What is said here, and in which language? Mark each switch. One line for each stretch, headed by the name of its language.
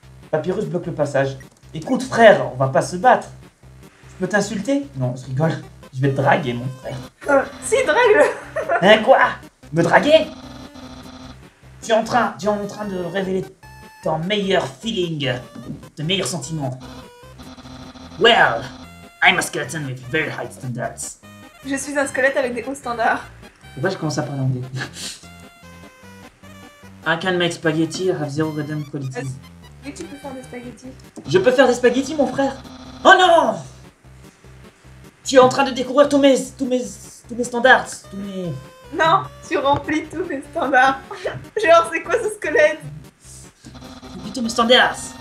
French: Papyrus bloque le passage. Écoute frère, on va pas se battre. Je peux t'insulter? Non, je rigole. Je vais te draguer mon frère. Si, drague-le. Hein, quoi? Me draguer? Tu es en train de révéler ton meilleur feeling, tes meilleurs sentiments.
English: Well, I'm a skeleton with very high standards.
French: Je suis un squelette avec des hauts standards. Pourquoi je commence à parler anglais?
English: I can make spaghetti, I have zero rhythm qualities.
French: Et tu peux faire des spaghettis. Je peux faire des spaghettis, mon frère? Oh non! Tu es en train de découvrir tous mes standards, tous mes... Non, tu remplis tous mes standards. Genre, c'est quoi ce squelette? Tous mes standards.